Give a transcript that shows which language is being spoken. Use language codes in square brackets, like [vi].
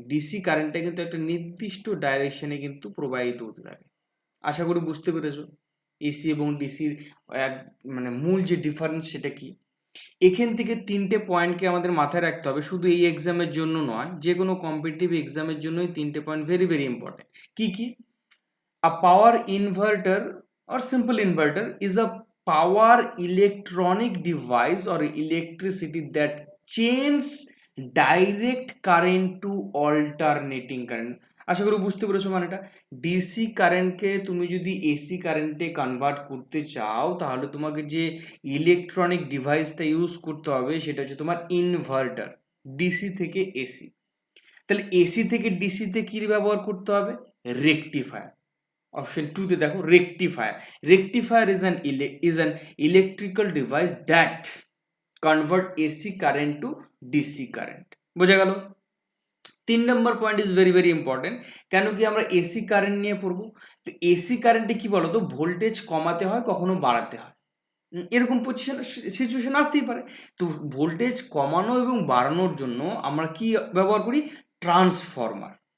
[bn] DC কারেন্টটা কিন্তু একটা নির্দিষ্ট ডাইরেকশনে কিন্তু প্রবাহিত হতে থাকে। আশা করি বুঝতে পেরেছো এসি এবং ডিসির এক মানে মূল যে ডিফারেন্স সেটা কি। এখান থেকে তিনটে পয়েন্টকে আমাদের মাথায় রাখতে হবে, শুধু এই এক্সামের জন্য নয়, যে কোনো কম্পিটিটিভ এক্সামের জন্যই তিনটে পয়েন্ট [en] Very very important. [bn] কি কি? [en] A power inverter or simple inverter is a power electronic device or electricity that changes direct current to alternating current. [bn] আশা করি বুঝতে পেরেছো মানেটা। ডিসি কারেন্টকে তুমি যদি এসি কারেন্টে কনভার্ট করতে চাও, তাহলে তোমাকে যে ইলেকট্রনিক ডিভাইসটা ইউজ করতে হবে সেটা হচ্ছে তোমার ইনভার্টার। ডিসি থেকে এসি, তাহলে এসি থেকে ডিসিতে কি ব্যবহার করতে হবে? রেকটিফায়ার। অপশন 2 তে দেখো rectifier. [en] Rectifier is an electrical device that convert AC current to DC current. [bn] বোঝা গেল? 3 নম্বর point [en] Is very very important. [bn] কেন কি আমরা এসি কারেন্ট নিয়ে পড়বো? তো এসি কারেন্টে কি বলতো, ভোল্টেজ কমাতে হয়, কখনো বাড়াতে হয়। এরকম সিচুয়েশন আসতেই পারে। তো ভোল্টেজ কমানো এবং বাড়ানোর জন্য আমরা কি ব্যবহার করি? ট্রান্সফরমার।